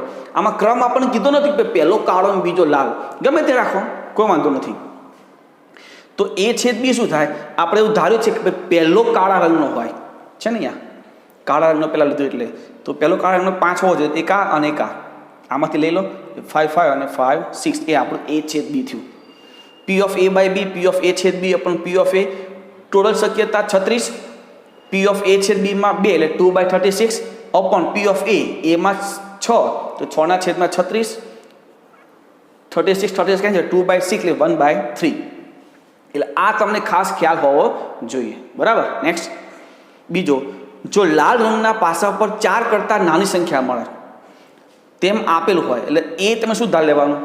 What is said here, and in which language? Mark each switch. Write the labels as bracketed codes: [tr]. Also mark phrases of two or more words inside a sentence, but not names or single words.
[gu] આમાં ક્રમ આપણને કીધો નથી કે પહેલો કાળો અને બીજો લાલ, ગમે તે રાખો કોઈ વાંધો નથી. તો A છેદ B શું થાય? આપણે એવું ધાર્યું છે કે પહેલો કાળા રંગનો હોય છે ને, અહીંયા કાળા રંગનો પહેલાં લીધું એટલે તો પહેલો કાળા રંગનો 5 હોવો જોઈએ, એક આ અને એક આ, આમાંથી લઈ લો 5 5 અને 5 6, એ આપણું A છેદ B થયું. [en] P of A by B, P of A છેદ B upon P of A, [gu] ટોટલ શક્યતા 36, [en] P of A [gu] છેદ B માં [en] 2 એટલે 2 by 36 upon P of A, [gu] એમાં 6 તો 6 ના છેદમાં 36, 36 36 કહે છે 2 by 6 એટલે 1 by 3. એટલે આ તમને ખાસ ખ્યાલ હોવો જોઈએ, બરાબર. નેક્સ્ટ બીજો, જો લાલ રંગના પાસા પર 4 કરતાં નાની સંખ્યા મળે તેમ આપેલું હોય એટલે એ તમે શું ધાર લેવાનું?